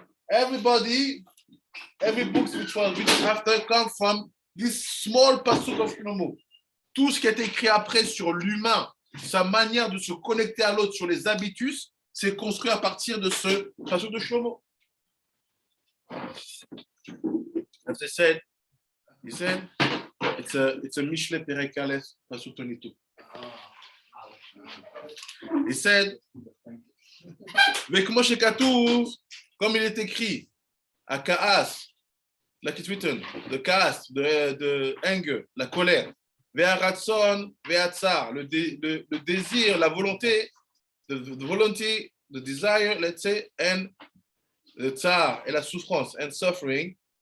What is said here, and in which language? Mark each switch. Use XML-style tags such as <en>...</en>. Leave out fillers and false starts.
<en>Every book which after come from this small pasuk of Shlomo.</en> <fr>Tout ce qui a été écrit après sur l'humain, sa manière de se connecter à l'autre, sur les habitus, c'est construit à partir de ce pasuk de Shlomo.</fr> <en>As I said, he said, it's a Mishle Perek Aleph, pasuk 22. He said,</en> <he>Vekmo shekatuv,</he> <fr>comme il est écrit,</fr> <en>à Kaas, like it's written, the Kaas, the anger,</en> <fr>la colère,</fr> <he>Ve'aratson, ve'atzar,</he> <fr>le désir, la volonté,</fr> <en>the volunty, the desire, let's say, and the tsar,</en> <fr>et la souffrance,</fr> <en>and suffering,</en>